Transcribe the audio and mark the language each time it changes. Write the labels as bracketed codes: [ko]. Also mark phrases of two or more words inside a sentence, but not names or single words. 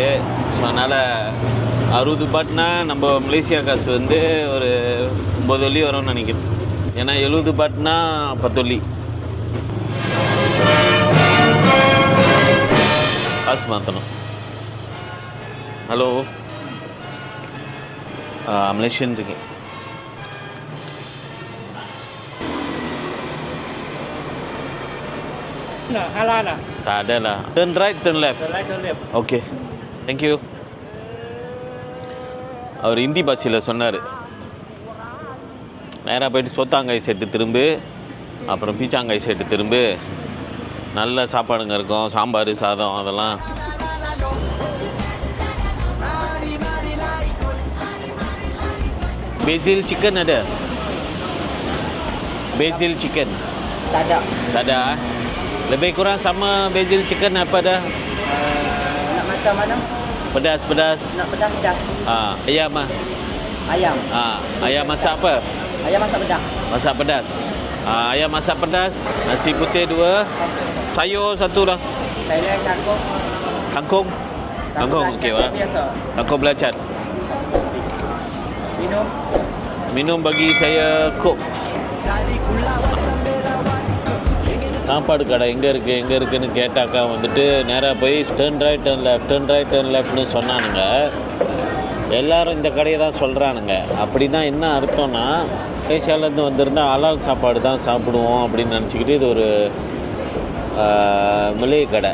[ta] ஸோ அதனால் 60 பாட்னா நம்ம மலேசியா காசு வந்து ஒரு 9 வெள்ளி வரும்னு நினைக்கிறேன். ஏன்னா 70 பாட்னா 10 வெள்ளி. காசு மாற்றணும். ஹலோ, மலேசியன் இருக்கேன். [ms] Halal lah. Tak ada lah. [en] Turn right, turn left. Turn right, turn left. Okay. Thank you. [ta] அவர் ஹிந்தி பாஷையில் சொன்னார். நேராக போயிட்டு சொத்தாங்காய் செட்டு திரும்பு, அப்புறம் பீச்சாங்காய் செட்டு திரும்பு. நல்ல சாப்பாடுங்க இருக்கும், சாம்பார் சாதம் அதெல்லாம். [en] Basil chicken [ms] ada? [en] Basil chicken? [ms] Tak ada. Tak ada. Lebih kurang sama [en] basil chicken [ms] apa dah? Nak makan mana? Pedas-pedas. Nak pedas pedas. Ayam ah. Ayam. Ayam masak apa? Ayam masak pedas. Masak pedas. Ayam masak pedas, nasi putih 2, sayur 1 lah. Thailand kangkung. Kangkung? Kangkung okey lah. Biasa. Kangkung belacan. Minum. Minum bagi saya Coke. [ta] சாப்பாடு கடை எங்கே இருக்குன்னு கேட்டாக்கா வந்துட்டு நேராக போய் [en] turn right turn left [ta] சொன்னானுங்க. எல்லாரும் இந்த கடையை தான் சொல்கிறானுங்க. அப்படின்னா என்ன அர்த்தம்னா, மலேசியாவிலேருந்து வந்திருந்தால் ஹலால் சாப்பாடு தான் சாப்பிடுவோம் அப்படின்னு நினச்சிக்கிட்டு இது ஒரு மலே கடை.